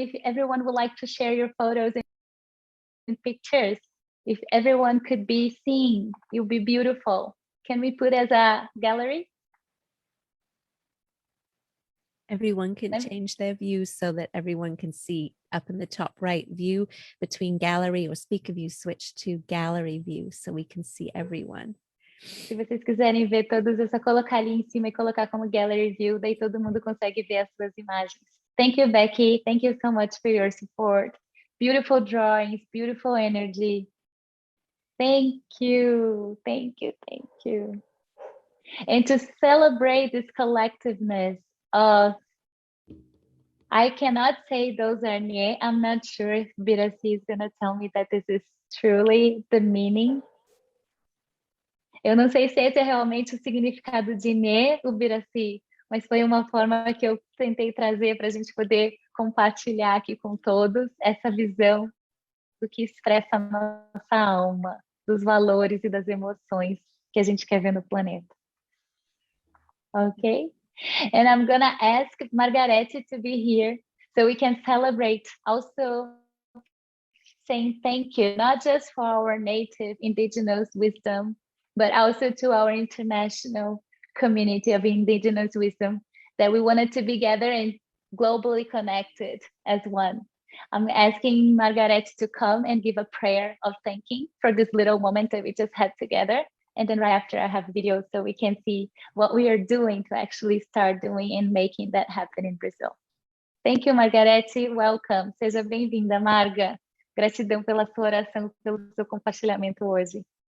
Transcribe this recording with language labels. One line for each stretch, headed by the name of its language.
English: If everyone would like to share your photos and pictures, if everyone could be seen, it would be beautiful. Can we put as a gallery? Everyone can change their view so that everyone can see. Up in the top right view, between gallery or speaker view, switch to gallery view so we can see everyone.
Portuguese: Se vocês quiserem ver todos, é só colocar ali em cima e colocar como gallery view, daí todo mundo consegue ver as suas imagens.
English: Thank you, Becky. Thank you so much for your support. Beautiful drawings, beautiful energy. Thank you, thank you, thank you. And to celebrate this collectiveness of, I cannot say those are nye. I'm not sure if Ubiraci is going to tell me that this is truly the meaning.
Portuguese: Eu não sei se esse é realmente o significado de Nê, Ubiraci, mas foi uma forma que eu tentei trazer para a gente poder compartilhar aqui com todos essa visão do que expressa a nossa alma, dos valores e das emoções que a gente quer ver no planeta.
English: Okay? And I'm gonna ask Margareth to be here so we can celebrate also saying thank you, not just for our native indigenous wisdom, but also to our international community of indigenous wisdom, that we wanted to be together and globally connected as one. I'm asking Margareth to come and give a prayer of thanking for this little moment that we just had together. And then right after I have videos so we can see what we are doing to actually start doing and making that happen in Brazil. Thank you, Margareth. Welcome.
Portuguese: Seja bem-vinda,
English: Marga.
Portuguese: Gratidão pela sua oração, pelo seu compartilhamento hoje.